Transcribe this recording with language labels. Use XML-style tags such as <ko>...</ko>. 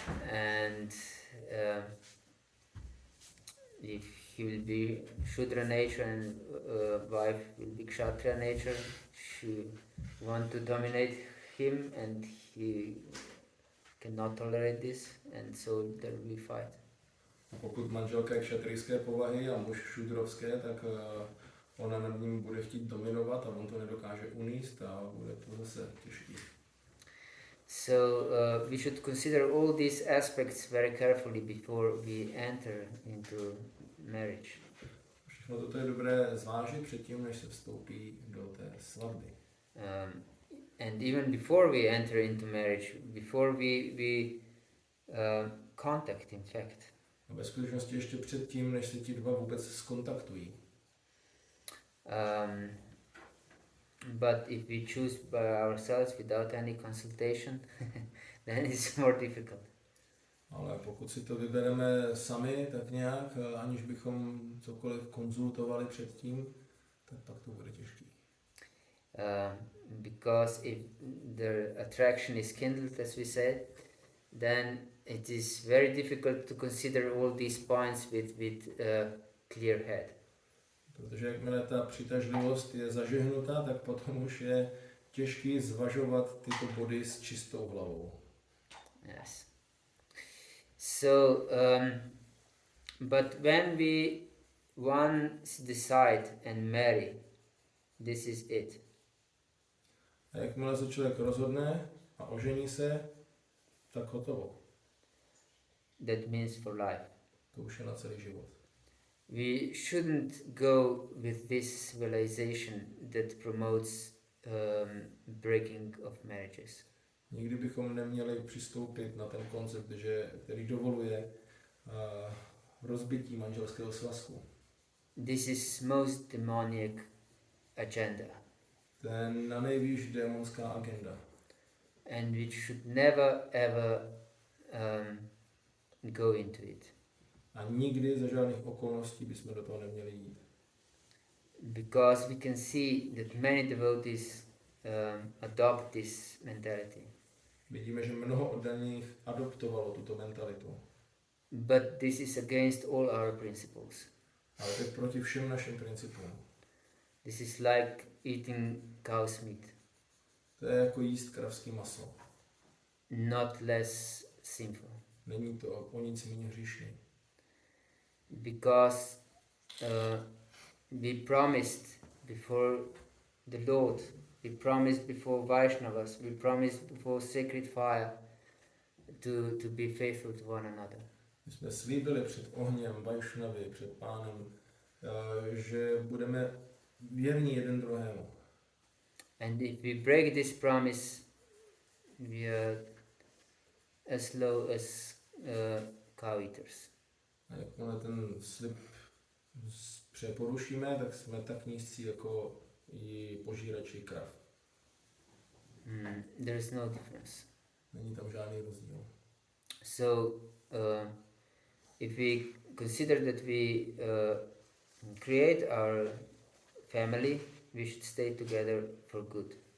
<en>And if he will be Shudra nature and wife will be Kshatriya nature, she want to dominate him and he cannot tolerate this, and so there will be fight.</en> <cs>Pokud manželka je kšatrijské povahy a muž šudrovské, tak ona nad ním bude chtít dominovat a on to nedokáže uníst a bude to zase těžký.</cs> <en>So we should consider all these aspects very carefully before we enter into marriage.</en> <cs>Všechno toto je dobré zvážit předtím, než se vstoupí do té svatby.</cs> <en>And even before we enter into marriage, before we contact, in fact.</en> <cs>A ve skutečnosti ještě předtím, než se ti dva vůbec skontaktují.</cs> <en>But if we choose by ourselves without any consultation, then it's more difficult.</en> <cs>Ale pokud si to vybereme sami, tak nějak, aniž bychom cokoliv konzultovali předtím, tak pak to bude těžké.</cs> <en>Because if the attraction is kindled, as we said, then it is very difficult to consider all these points with clear head.</en> <cs>Protože jakmile ta přitažlivost je zažehnuta, tak potom už je těžký zvažovat tyto body s čistou hlavou.</cs> <en>Yes. So, but when we once decide and marry, this is it.</en> <cs>A jakmile se člověk rozhodne a ožení se, tak hotovo.</cs> <en>That means for life.</en> <cs>To už je na celý život.</cs> <en>We shouldn't go with this civilization that promotes breaking of marriages.</en> <cs>Nikdy bychom neměli přistoupit na ten koncept, který dovoluje rozbití manželského svazku.</cs> <en>This is most demonic agenda.</en> <cs>To je na nejvýš démonská agenda.</cs> <en>And we should never ever go into it.</en> <cs>A nikdy za žádných okolností bychom do toho neměli jít.</cs> <en>Because we can see that many devotees adopt this mentality.</en> <cs>Vidíme, že mnoho oddaných adoptovalo tuto mentalitu.</cs> <en>But this is against all our principles.</en> <cs>Ale to je proti všem našim principům.</cs> <en>This is like eating cow's meat.</en> <cs>To je jako jíst kravský maso.</cs> <en>Not less sinful.</en> <cs>Není to o nic méně hříšný.</cs> <en>Because we promised before the Lord, we promised before Vaishnavas, we promised before sacred fire to be faithful to one another.</en> <cs>My jsme slíbili před ohněm Vaishnavy, před Pánem, že budeme věrní jeden druhému.</cs> <en>And if we break this promise, we are as low as cow eaters.</en> <cs>A jakmile ten slib přeporušíme, tak jsme tak nízcí jako i požírači krav.</cs> <en>There is no difference.</en> <cs>Není tam žádný rozdíl.</cs> <en>So, if we consider that we create our family, we should stay together for good.</en>